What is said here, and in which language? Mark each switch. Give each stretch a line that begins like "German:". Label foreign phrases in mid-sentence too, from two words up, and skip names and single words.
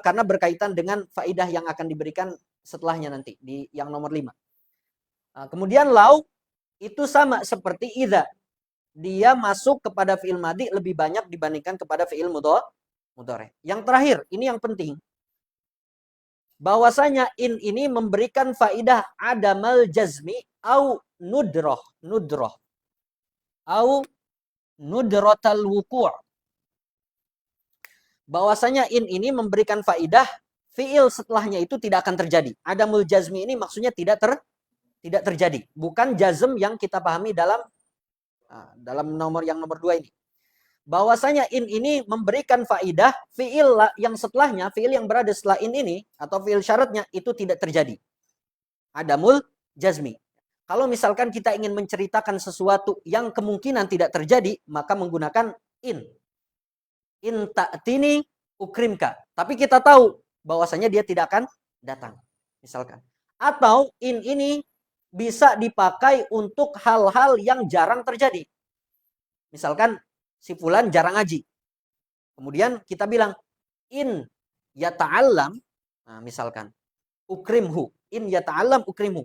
Indonesian: Karena berkaitan dengan faidah yang akan diberikan setelahnya nanti di yang nomor 5. Nah, kemudian lau itu sama seperti idza. Dia masuk kepada
Arabic: فعل ماضي
Indonesian: lebih banyak dibandingkan kepada
Arabic: فعل مضارع'.
Indonesian: Yang terakhir, ini yang penting. Bahwasanya in ini memberikan faidah
Arabic: عدم الجزم أو ندرة. أو ندرة الوقوع'.
Indonesian: Bahwasanya in ini memberikan faidah fi'il setelahnya itu tidak akan terjadi.
Arabic: عدم الجزم
Indonesian: ini maksudnya tidak terjadi. Bukan jazm yang kita pahami dalam nomor yang nomor 2 ini. Bahwasanya in ini memberikan faidah fi'il yang setelahnya, fi'il yang berada setelah in ini atau fi'il syaratnya itu tidak terjadi.
Arabic: عدم الجزم.
Indonesian: Kalau misalkan kita ingin menceritakan sesuatu yang kemungkinan tidak terjadi, maka menggunakan in.
Arabic: إن تأتني أكرمك.
Indonesian: Tapi kita tahu bahwasanya dia tidak akan datang. Misalkan. Atau in ini bisa dipakai untuk hal-hal yang jarang terjadi. Misalkan si fulan jarang ngaji. Kemudian kita bilang
Arabic: إن يتعلم,
Indonesian: nah, misalkan ukrimhu,
Arabic: إن يتعلم أكرمه.